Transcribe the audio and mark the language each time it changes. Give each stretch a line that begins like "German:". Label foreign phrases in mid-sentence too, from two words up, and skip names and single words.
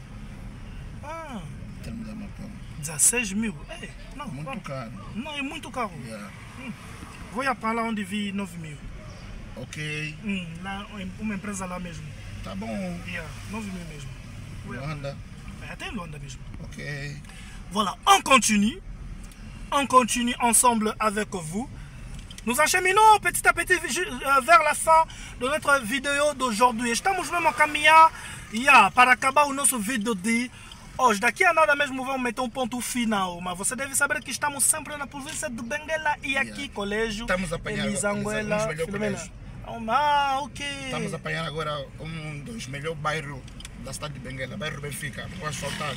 Portuguese: Termo da Macau. 16 mil? Não, muito caro. Não, é muito caro. Vou ir apanhar lá onde vi 9 mil. Ok. Lá, uma empresa lá mesmo. Tá bom. 9 mil mesmo. Luanda. Até em Luanda mesmo. Ok.
French: Voilà, on continue ensemble avec vous. Nous acheminons petit à petit vers la fin de notre vidéo d'aujourd'hui.
Portuguese: Estamos mesmo a caminhar para acabar o nosso vídeo de hoje. Daqui a nada mesmo vamos meter um ponto final. Mas você deve saber que estamos sempre na província de Benguela e aqui, colégio estamos a apanhar Elisanguela. Ah, ok. Estamos apanhando agora um dos melhores bairros da cidade de Benguela, bairro Benfica, rua asfaltada.